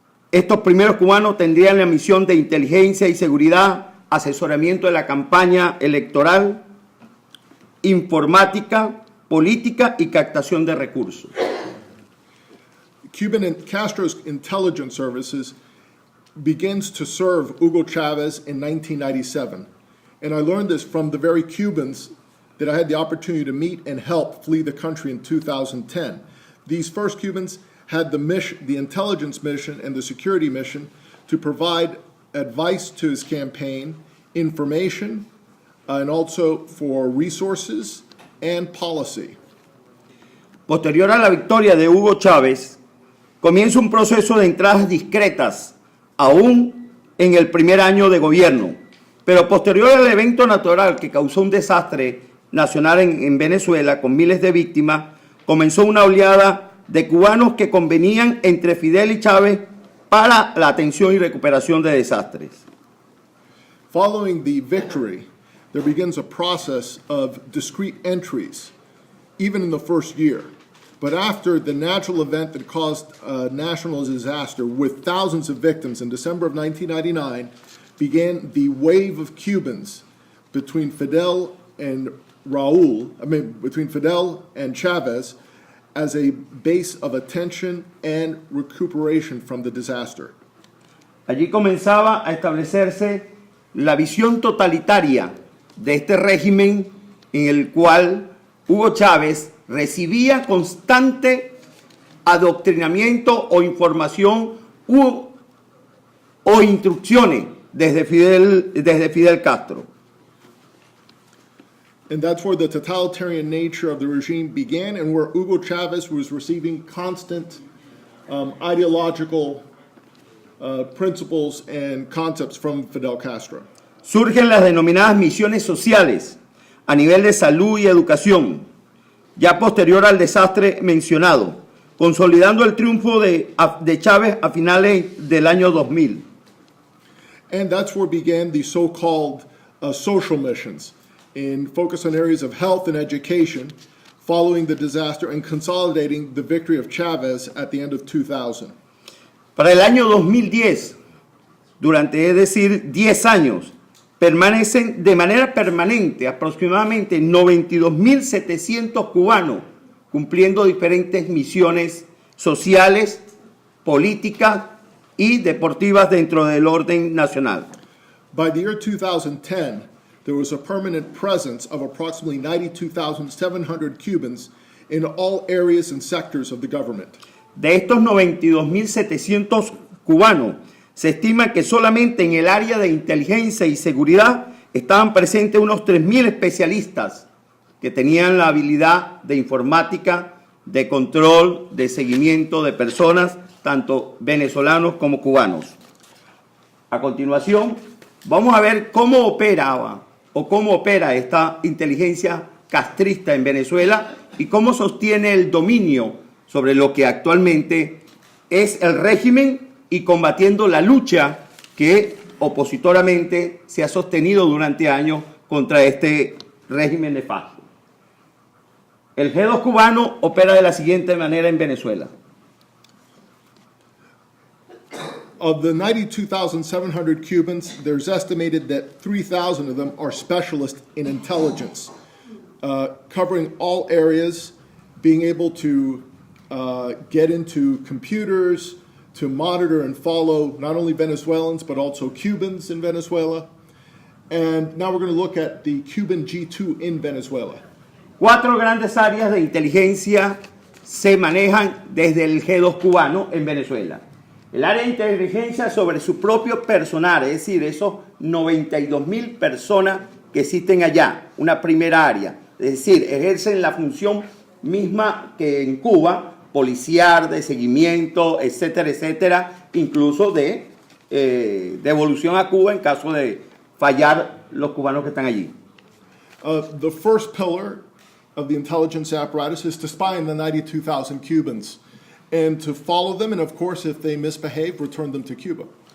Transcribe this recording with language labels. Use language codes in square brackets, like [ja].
[es] Estos primeros cubanos tendrían la misión de inteligencia y seguridad, asesoramiento de la campaña electoral, informática, política y captación de recursos. [en] Cuban and Castro's intelligence services begins to serve Hugo Chavez in 1997. And I learned this from the very Cubans that I had the opportunity to meet and help flee the country in 2010. These first Cubans had the intelligence mission and the security mission to provide advice to his campaign, information, and also for resources and policy. [es] Posterior a la victoria de Hugo Chávez, comienza un proceso de entradas discretas, aún en el primer año de gobierno, pero posterior al evento natural que causó un desastre nacional en Venezuela con miles de víctimas, comenzó una oleada de cubanos que convenían entre Fidel y Chávez para la atención y recuperación de desastres. [en] Following the victory, there begins a process of discrete entries, even in the first year. But after the natural event that caused a national disaster with thousands of victims in December of 1999, began the wave of Cubans between Fidel and between Fidel and Chavez as a base of attention and recuperation from the disaster. [es] Allí comenzaba a establecerse la visión totalitaria de este régimen en el cual Hugo Chávez recibía constante adoctrinamiento o información o instrucciones desde Fidel Castro. [en] And that's where the totalitarian nature of the regime began and where Hugo Chavez was receiving constant ideological principles and concepts from Fidel Castro. [es] Surgen las denominadas misiones sociales a nivel de salud y educación, ya posterior al desastre mencionado, consolidando el triunfo de Chávez a finales del año 2000. [en] And that's where began the so-called social missions. in focus on areas of health and education following the disaster and consolidating the victory of Chavez at the end of 2000. [es] Para el año 2010, durante, es decir, 10 años, permanecen de manera permanente aproximadamente 92.700 cubanos cumpliendo diferentes misiones sociales, políticas y deportivas dentro del orden nacional. [en] By the year 2010, there was a permanent presence of approximately 92,700 Cubans in all areas and sectors of the government. [es] De estos 92.700 cubanos, se estima que solamente en el área de inteligencia y seguridad estaban presentes unos 3.000 especialistas que tenían la habilidad de informática, de control, de seguimiento de personas, tanto venezolanos como cubanos. A continuación, vamos a ver cómo opera esta inteligencia castrista en Venezuela y cómo sostiene el dominio sobre lo que actualmente es el régimen y combatiendo la lucha que opositoramente se ha sostenido durante años contra este régimen nefasto. El G2 cubano opera de la siguiente manera en Venezuela. [en] Of the 92,700 Cubans, there's estimated that 3,000 of them are specialists in intelligence, covering all areas, being able to get into computers, to monitor and follow not only Venezuelans, but also Cubans in Venezuela. And now we're going to look at the Cuban G2 in Venezuela. [es] 4 grandes áreas de inteligencia se manejan desde el G2 cubano en Venezuela. El área de inteligencia sobre su propio personal, es decir, esos 92.000 personas que existen allá, una primera área. Es decir, ejercen la función misma que en Cuba, policial, de seguimiento, etcétera, etcétera, incluso de devolución a Cuba en caso de fallar los cubanos que están allí. [en] The first pillar of the intelligence apparatus is to spy on the 92,000 Cubans and to follow them, and of course, if they misbehave, return them to Cuba.